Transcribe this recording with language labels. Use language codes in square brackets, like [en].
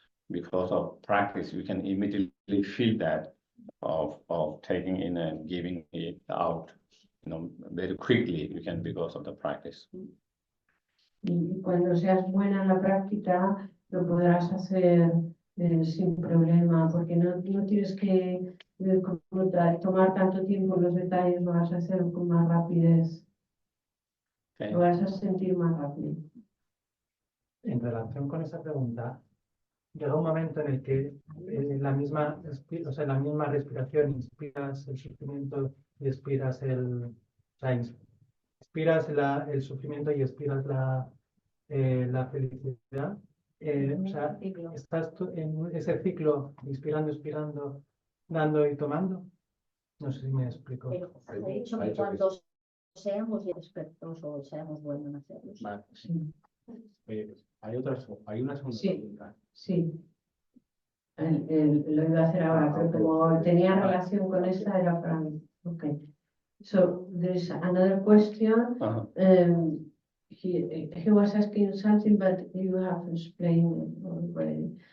[en] Because of practice, you can immediately feel that of taking in and giving it out, very quickly. You can because of the practice. [es] Y cuando seas buena en la práctica, lo podrás hacer sin problema, porque no tienes que tomar tanto tiempo los detalles, lo vas a hacer con más rapidez. [en] Okay. [es] Lo vas a sentir más rápido. En relación con esa pregunta, llega un momento en el que la misma respiración inspiras el sufrimiento y expiras inspiras el sufrimiento y expiras la felicidad. O sea, ¿estás tú en ese ciclo inspirando, expirando, dando y tomando? No sé si me explico. Pero he dicho que cuando seamos expertos o seamos buenos en hacerlo. Vale. Sí. Hay una segunda Sí. pregunta. Sí. Lo iba a hacer ahora, pero como tenía relación con esta, era para mí. [en] Okay. So there's another question. He was asking something, but you have explained it already.